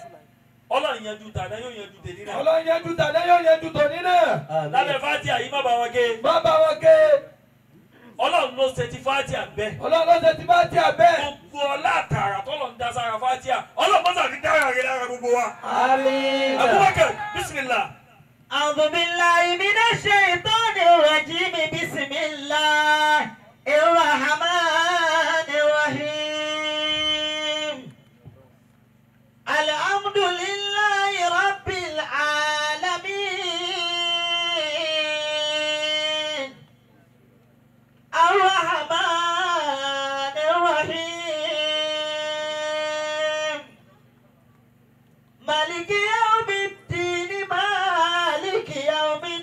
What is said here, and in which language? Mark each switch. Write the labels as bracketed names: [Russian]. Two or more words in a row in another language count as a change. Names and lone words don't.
[Yoruba] Ọlọ́run yanjú tàná yóò yanjú tèmi náà Ọlọ́run yanjú tàná yóò yanjú tòní náà. lábẹ́ fatia yìí má bá wọn ké má bá wọn ké. Ọlọ́run ló ṣe ti fatia bẹ́ẹ̀ Ọlọ́run ló ṣe ti Fátíà bẹ́ẹ̀. gbogbo ọlá àtàrà tọ́lọ̀ ń da sára fatia Ọlọ́run mọ́sà fi dára rẹ̀ lára gbogbo wa. àmín. Abubakar bismillah. [Arabic] أعوذ بالله من الشيطان الرجيم بسم الله الرحمن الرحيم الحمد لله رب العالمين الرحمن الرحيم مالك يوم الدين مالك يوم